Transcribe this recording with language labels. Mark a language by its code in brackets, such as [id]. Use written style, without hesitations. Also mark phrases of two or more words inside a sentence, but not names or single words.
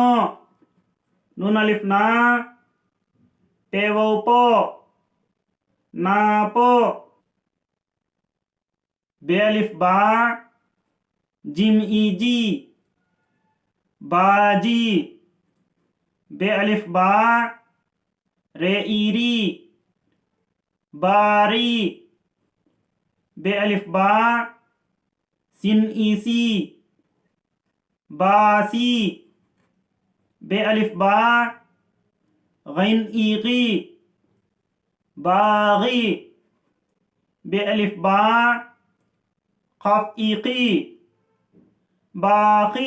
[ur] نون الف نا، پے واؤ پو، ناپو. بے الف با، جیم اِجی، باجی. بے الف با، رے اِری، باری. بے الف با، سین اِسی، باسی. بے الف با، غین اِغی، باغی. بے الف با، کاف اِکی، باکی.